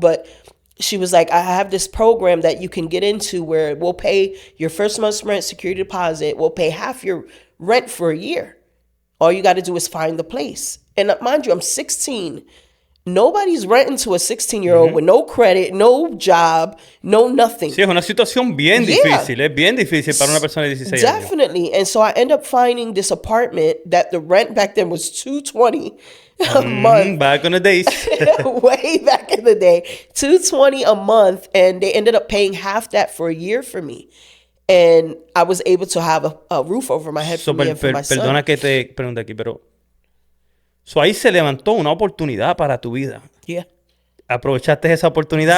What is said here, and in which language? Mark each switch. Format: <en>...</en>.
<en>But she was like, I have this program that you can get into where we'll pay your first month's rent, security deposit. We'll pay half your rent for a year. All you got to do is find the place. And mind you, I'm 16. Nobody's renting to a 16-year-old with no credit, no job, no nothing.</en> <es>Sí, es una situación bien difícil. Es bien difícil para una persona de 16 años.</es> <en>Definitely. And so I end up finding this apartment that the rent back then was $220 a month. Back in the days. Way back in the day. $220 a month. And they ended up paying half that for a year for me. And I was able to have a roof over my head for me and for my son.</en> <es>Perdona que te pregunte aquí, pero... So ahí se levantó una oportunidad para tu vida.</es> <en>Yeah.</en> <es>¿Aprovechaste esa oportunidad</es>